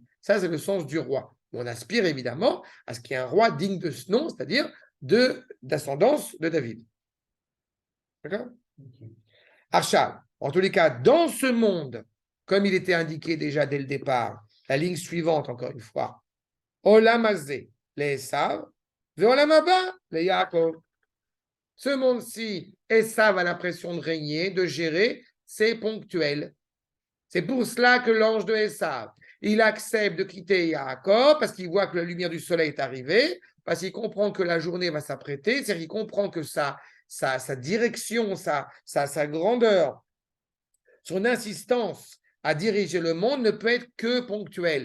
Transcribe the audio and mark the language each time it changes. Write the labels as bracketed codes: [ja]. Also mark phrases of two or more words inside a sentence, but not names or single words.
[fr] Ça, c'est le sens du roi. On aspire évidemment à ce qu'il y ait un roi digne de ce nom, c'est-à-dire d'ascendance de David. D'accord? Arshad, en tous les cas, dans ce monde, comme il était indiqué déjà dès le départ, la ligne suivante, encore une fois, [he] עולם הזה, les Esav, ועולם הבא, [fr] les Yaakov. Ce monde-ci, Esav a l'impression de régner, de gérer, c'est ponctuel. C'est pour cela que l'ange de Esav, il accepte de quitter Yaakov parce qu'il voit que la lumière du soleil est arrivée, parce qu'il comprend que la journée va s'apprêter, c'est-à-dire qu'il comprend que sa direction, sa grandeur, son insistance à diriger le monde ne peut être que ponctuelle.